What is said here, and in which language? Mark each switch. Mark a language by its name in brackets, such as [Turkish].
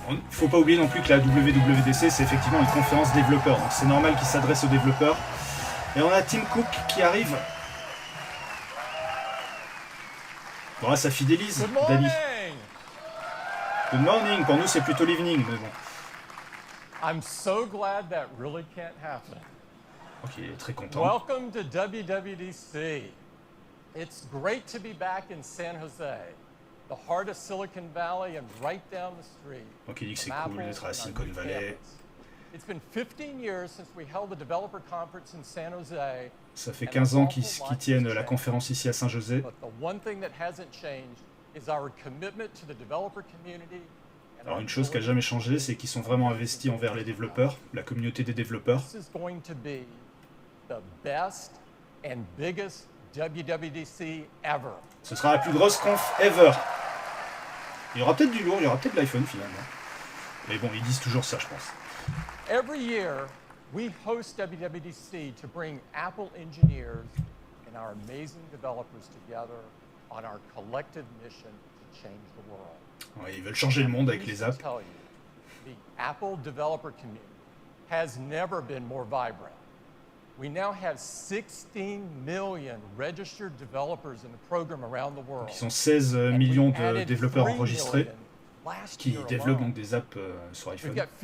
[French] Faut pas oublier non plus que la WWDC c'est effectivement une conférence développeur, donc c'est normal qu'ils s'adressent aux développeurs. Et on a Tim Cook qui arrive. Bon là ça fidélise, Dali. [English] Good morning, [French] pour nous c'est plutôt l'evening, mais bon. [English] I'm so glad that really can't happen. [French] Ok, il est très content. [English] Welcome to WWDC. It's great to be back in San Jose, the heart of Silicon Valley and right down the street. [French] Donc il dit que c'est cool d'être à Silicon Valley. [English] It's been 15 years since we held the developer conference in San Jose. [French] Ça fait 15 ans qu'ils tiennent la conférence ici à San José. [English] But the one thing that hasn't changed is our commitment to the developer community. [French] Alors une chose qui n'a jamais changé, c'est qu'ils sont vraiment investis envers les développeurs, la communauté des développeurs. [English] This is going to be the best and biggest WWDC ever. [French] Ce sera la plus grosse conf ever. Il y aura peut-être du lourd, il y aura peut-être de l'iPhone finalement. Mais bon, ils disent toujours ça, je pense. [English] Every year, we host WWDC to bring Apple engineers and our amazing developers together on our collective mission to change the world. [French] Ouais, ils veulent changer le monde avec les apps. [English] The Apple developer community has never been more vibrant. We now have 16 million registered developers in the program around the world. [French] Ils sont 16 millions de développeurs enregistrés qui développent donc des apps sur iPhone.